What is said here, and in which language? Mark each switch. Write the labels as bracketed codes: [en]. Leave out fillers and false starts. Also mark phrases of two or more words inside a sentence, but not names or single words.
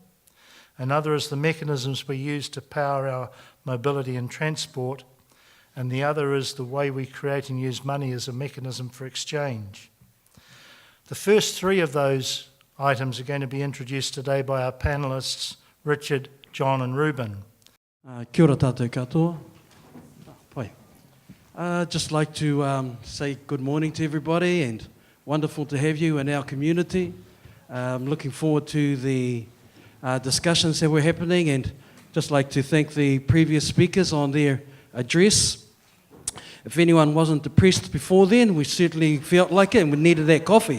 [en] Another is the mechanisms we use to power our mobility and transport. and the other is the way we create and use money as a mechanism for exchange. The first three of those items are going to be introduced today by our panellists, Richard, John and Ruben. [mi] Kia ora tātou katoa. Pai. [en] Just like to say good morning to everybody, and wonderful to have you in our community. Looking forward to the discussions that were happening, and just like to thank the previous speakers on their address. If anyone wasn't depressed before then, we certainly felt like it and we needed that coffee.